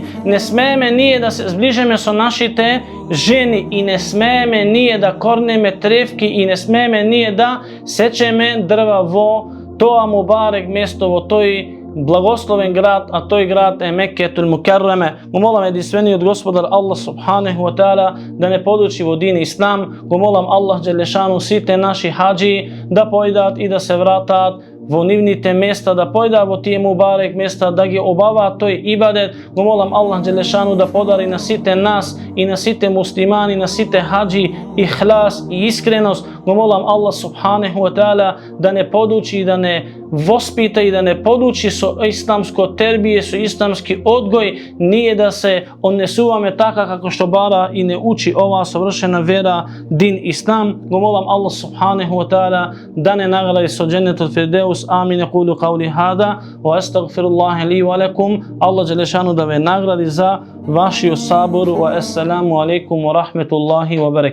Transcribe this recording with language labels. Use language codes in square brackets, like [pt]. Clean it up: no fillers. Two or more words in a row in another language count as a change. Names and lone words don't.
[mk] Не смееме ние да се зближиме со нашите жени и не смееме ние да корнеме тревки и не смееме ние да сечеме дрва во тоа мубарек место, во тој благословен град, а тој град е Меккетул Мукарраме. Го молам единствениот Господар [ar] الله سبحانه وتعالى [mk] да не подучи во дин Ислам. Го молам Аллах Джелешану сите наши хаджи да појдат и да се вратат во нивните места, да појдат во тие мубарек места, да ги обаваат тој ибадет. Го молам Аллах Джелешану да подари на сите нас и на сите муслимани, на сите хаджи ихлас и искреност. Го молам [ar] الله سبحانه وتعالى [mk] да не подучи и да не воспита и да не подучи со исламско тербие, со исламски одгој, ние да се однесуваме така како што бара и не учи оваа совршена вера, дин Ислам. Го молам [ar] الله سبحانه وتعالى [mk] да не награди со [ar] جنة الفردوس. [mk] Амин. [ar] أقول قولي هذا وأستغفر الله لي ولكم. [mk] Аллах Џелешану да ве награди за вашију сабору. [ar] والسلام عليكم ورحمة الله وبركاته.